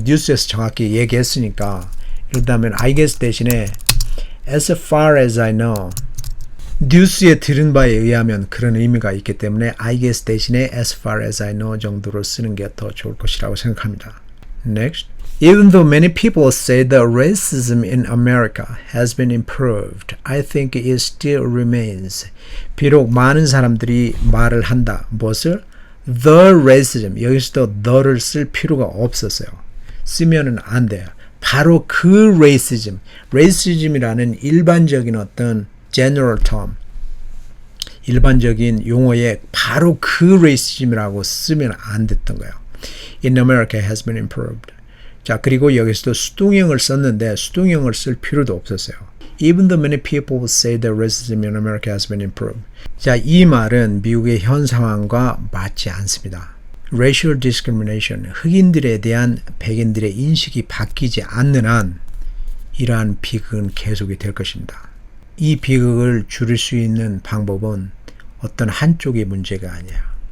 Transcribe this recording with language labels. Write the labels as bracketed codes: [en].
[ko] 뉴스에서 정확히 얘기했으니까. 이러다면 [en] I guess [ko] 대신에 [en] as far as I know. [ko] 뉴스에 들은 바에 의하면 그런 의미가 있기 때문에 [en] I guess [ko] 대신에 [en] as far as I know [ko] 정도로 쓰는 게 더 좋을 것이라고 생각합니다. [en] Next. Even though many people say that racism in America has been improved, I think it still remains. [ko] 비록 많은 사람들이 말을 한다. 무엇을? [en] The racism. [ko] 여기서도 the를 쓸 필요가 없었어요. 쓰면은 안 돼요. 바로 그 racism. racism이라는 일반적인 어떤 [en] general term. [ko] 일반적인 용어에 바로 그 racism이라고 쓰면 안 됐던 거예요. [en] In America has been improved. [ko] 자, 그리고 여기서도 수동형을 썼는데 수동형을 쓸 필요도 없었어요. [en] Even though many people say that racism in America has been improved. [ko] 자, 이 말은 미국의 현 상황과 맞지 않습니다. [en] Racial discrimination, [ko] 흑인들에 대한 백인들의 인식이 바뀌지 않는 한 이러한 비극은 계속이 될 것입니다. 이 비극을 줄일 수 있는 방법은 어떤 한쪽의 문제가 아니야.